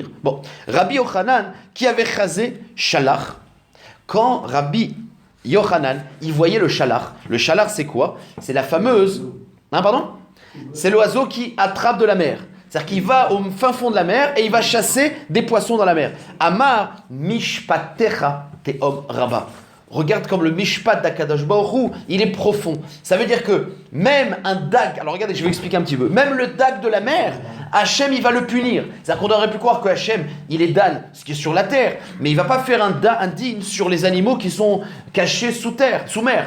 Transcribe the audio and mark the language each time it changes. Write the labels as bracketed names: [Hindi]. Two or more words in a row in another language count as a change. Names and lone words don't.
[French] Bon, Rabbi Yochanan, qui avait [Hebrew] חזה שלך, [French] quand Rabbi Yochanan, il voyait le Shalach c'est quoi? C'est la fameuse... pardon? C'est l'oiseau qui attrape de la mer. C'est-à-dire qu'il va au fin fond de la mer et il va chasser des poissons dans la mer. [Hebrew] אמר משפטיך תהום רבה. [French] Regarde comme le mishpat d'Akadosh Baruch Hu, il est profond. Ça veut dire que même un dag, alors regardez, je vais expliquer un petit peu. Même le dag de la mer, Hachem, il va le punir. C'est-à-dire qu'on aurait pu croire que Hachem, il est Dan, ce qui est sur la terre, mais il va pas faire un din sur les animaux qui sont cachés sous terre, sous mer.